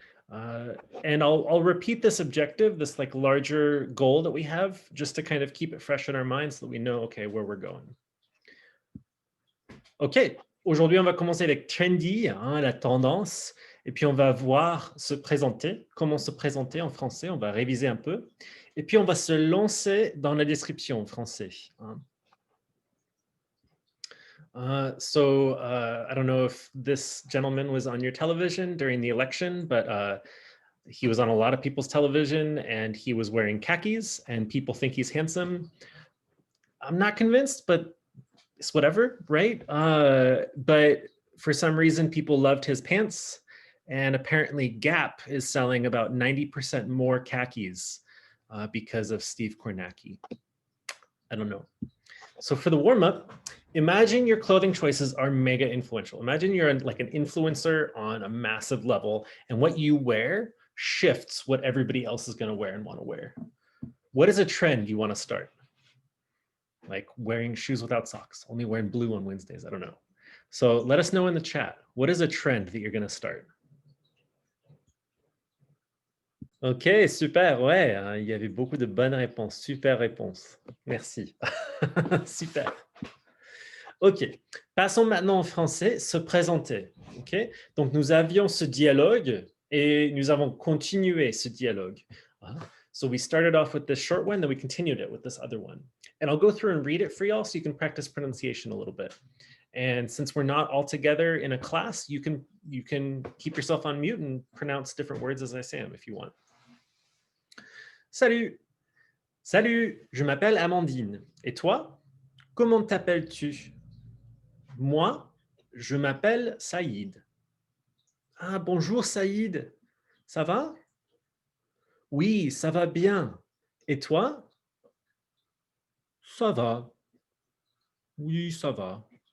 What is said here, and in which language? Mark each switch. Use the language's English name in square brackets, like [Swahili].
[English] And I'll repeat this objective, this like larger goal that we have, just to kind of keep it fresh in our minds so that we know, okay, where we're going. [French] Ok, aujourd'hui, on va commencer avec trendy, hein, la tendance, et puis on va voir se présenter, comment se présenter en français, on va réviser un peu, et puis on va se lancer dans la description en français. Hein. [English] I don't know if this gentleman was on your television during the election, but he was on a lot of people's television and he was wearing khakis and people think he's handsome. I'm not convinced, but it's whatever, right? But for some reason, people loved his pants. And apparently Gap is selling about 90% more khakis because of Steve Kornacki. I don't know. So for the warm-up, imagine your clothing choices are mega influential. Imagine you're like an influencer on a massive level, and what you wear shifts what everybody else is going to wear and want to wear. What is a trend you want to start? Like wearing shoes without socks, only wearing blue on Wednesdays. I don't know. So let us know in the chat. What is a trend that you're going to start? [French] Ok, super, ouais, hein, il y avait beaucoup de bonnes réponses. Super réponse. Merci. Super. Ok, passons maintenant en français, se présenter. Ok, donc nous avions ce dialogue et nous avons continué ce dialogue. [English] So we started off with this short one, then we continued it with this other one. And I'll go through and read it for y'all so you can practice pronunciation a little bit. And since we're not all together in a class, you can keep yourself on mute and pronounce different words as I say them if you want. [French] Salut! Salut, je m'appelle Amandine. Et toi? Comment t'appelles-tu? Moi, je m'appelle Saïd. Ah, bonjour Saïd. Ça va? Oui, ça va bien. Et toi? Ça va. Oui, ça va.